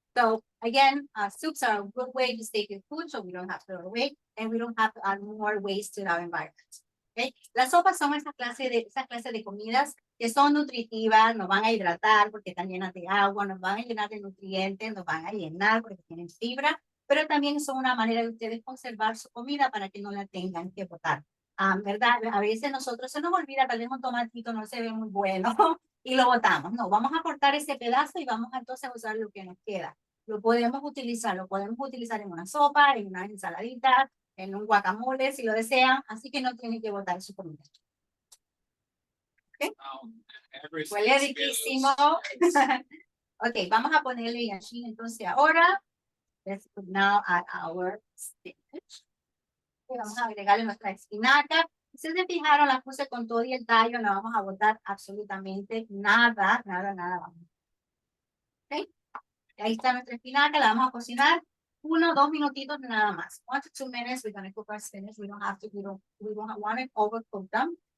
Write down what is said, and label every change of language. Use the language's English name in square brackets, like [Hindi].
[English] So again, soups are a good way to stay good food, so we don't have to throw it away, and we don't have to add more waste to our environment. Okay? [Spanish] Las sopas son esa clase de comidas que son nutritivas, nos van a hidratar porque están llenas de agua, nos van a llenar de nutrientes, nos van a llenar porque tienen fibra, pero también son una manera de ustedes conservar su comida para que no la tengan que botar. ¿Verdad? A veces nosotros se nos olvida, tal vez un tomatito no se ve muy bueno y lo botamos. No, vamos a cortar ese pedazo y vamos entonces a usar lo que nos queda. Lo podemos utilizar en una sopa, en una ensaladita, en un guacamole, si lo desean, así que no tienen que botar su comida. ¿Okay? Huele riquísimo. Ok, vamos a ponerle así entonces ahora. [English] Let's put now add our spinach. [Spanish] Y vamos a agregarle nuestra espinaca. Si se fijaron, la puse con todo y el tallo, no vamos a botar absolutamente nada. ¿Okay? Ahí está nuestra espinaca, la vamos a cocinar 1 o 2 minutitos nada más. [English] 1 to 2 minutes, we're going to cook our spinach. We don't want it overcooked them.